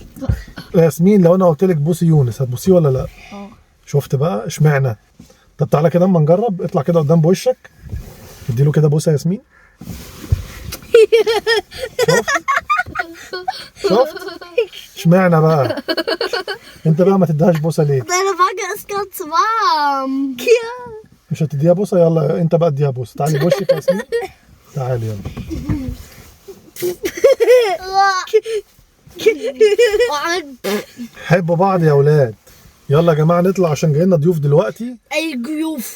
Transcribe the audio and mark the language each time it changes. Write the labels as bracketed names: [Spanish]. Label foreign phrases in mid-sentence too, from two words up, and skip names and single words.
[Arabic] ياسمين لو انا قلت لك بوسي يونس هتبوسيه ولا لا؟ شفت بقى اشمعنى؟ طب تعالى كده اما نجرب. اطلع كده قدام بوشك، اديله كده بوسه يا ياسمين. شفت اشمعنى بقى؟ انت بقى ما تديهاش بوسه ليه؟ [German] Deine Wange ist ganz warm. [Arabic] مش هتديها بوسه؟ يلا انت بقى اديها بوسه. تعالي بوشك يا ياسمين، تعالي يلا. حبوا بعض يا اولاد. يلا يا جماعه نطلع عشان جاي لنا ضيوف دلوقتي. اي ضيوف.